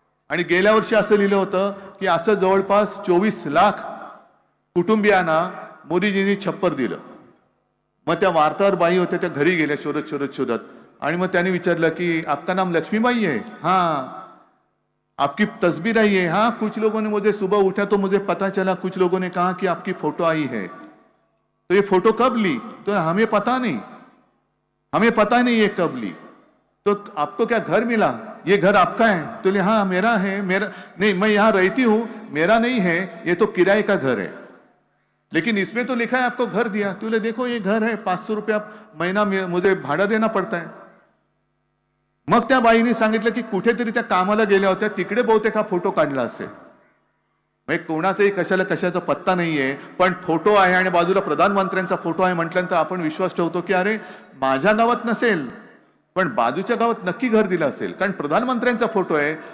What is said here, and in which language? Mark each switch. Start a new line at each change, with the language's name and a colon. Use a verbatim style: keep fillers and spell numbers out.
Marathi: आणि गेल्या वर्षी असं लिहिलं होतं की असं जवळपास चोवीस लाख कुटुंबियांना मोदीजींनी छप्पर दिलं. मग त्या वार्ताहर बाई होत्या, त्या घरी गेल्या शोधत शोधत शोधत, आणि मग त्यांनी विचारलं की
Hindi: आपका नाम
Marathi: लक्ष्मीबाई आहे?
Hindi: हां. आपकी तस्वीर आई है? हाँ. कुछ लोगों ने, मुझे सुबह उठा तो मुझे पता चला, कुछ लोगों ने कहा कि आपकी फोटो आई है, तो ये फोटो कब ली? तो हमें पता नहीं, हमें पता नहीं ये कब ली. तो आपको क्या घर मिला? ये घर आपका है? तो बोले, हाँ मेरा है, मेरा नहीं, मैं यहाँ रहती हूँ, मेरा नहीं है, ये तो किराए का घर है, लेकिन इसमें तो लिखा है आपको घर दिया. तो बोले, देखो ये घर है, पाँच सौ रुपया महीना मे- मुझे भाड़ा देना पड़ता है.
Marathi: मग त्या बाईने सांगितलं की कुठेतरी त्या कामाला गेल्या होत्या, तिकडे बहुतेक हा फोटो काढला असेल. म्हणजे कोणाचाही कशाला कशाचा पत्ता नाहीये, पण फोटो आहे आणि बाजूला प्रधानमंत्र्यांचा फोटो आहे म्हटल्यानंतर आपण विश्वास ठेवतो की अरे माझ्या गावात नसेल पण बाजूच्या गावात नक्की घर दिलं असेल, कारण प्रधानमंत्र्यांचा फोटो आहे.